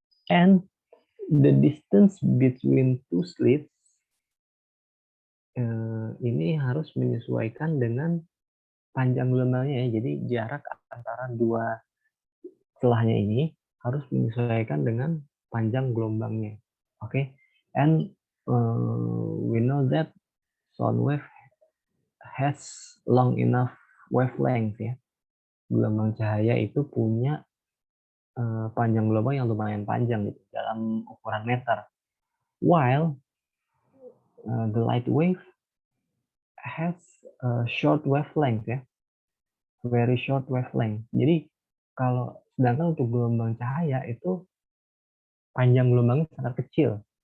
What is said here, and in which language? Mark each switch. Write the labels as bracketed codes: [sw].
[en] And the distance between two slits [id] ini harus menyesuaikan dengan panjang gelombangnya ya. Jadi jarak antara dua celahnya ini harus menyesuaikan dengan panjang gelombangnya. [en] Oke. Okay? And we know that sound wave has long enough wavelength ya. [id] Gelombang cahaya itu punya panjang gelombang yang lumayan panjang gitu dalam ukuran meter. [en] While the light wave has a short wavelength ya. Very short wavelength. [id] Jadi sedangkan untuk gelombang cahaya itu panjang gelombangnya sangat kecil.